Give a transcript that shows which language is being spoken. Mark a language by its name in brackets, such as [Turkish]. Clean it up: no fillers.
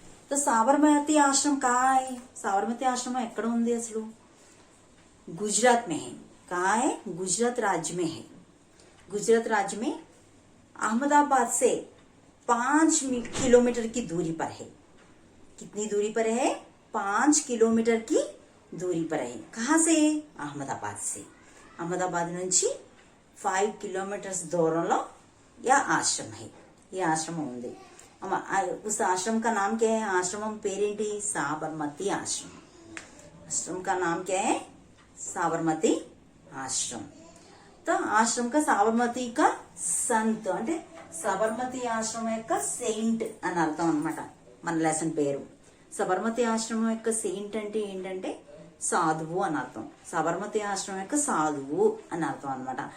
[Hindi] तो साबरमती आश्रम कहाँ है? [Telugu] साबरमती आश्रम ఎక్కడ ఉంది అసలు? [Hindi] गुजरात में है. कहाँ है? गुजरात राज्य में है. गुजरात राज्य में अहमदाबाद से 5 किलोमीटर की दूरी पर है. कितनी दूरी पर है? 5 किलोमीटर की दूरी पर है. कहाँ से? अहमदाबाद से. [Telugu] अहमदाबाद నుంచి 5 किलोमीटर्स దూరంలో [Hindi] यह आश्रम है. [Telugu] यह आश्रम ఉంది. [Hindi] उस आश्रम का नाम क्या है? [Telugu] आश्रम पेरेंटी साबरमती आश्रम. [Hindi] आश्रम का नाम क्या है? साबरमती आश्रम. तो आश्रम का साबरमती का संत [Telugu] అంటే సబర్మతి ఆశ్రమం యొక్క సెయింట్ అని అర్థం అన్నమాట. మన లెసన్ పేరు సబర్మతి ఆశ్రమం యొక్క సెయింట్ అంటే ఏంటంటే సాధువు అని అర్థం. సబర్మతి ఆశ్రమం యొక్క సాధువు అని అర్థం అన్నమాట.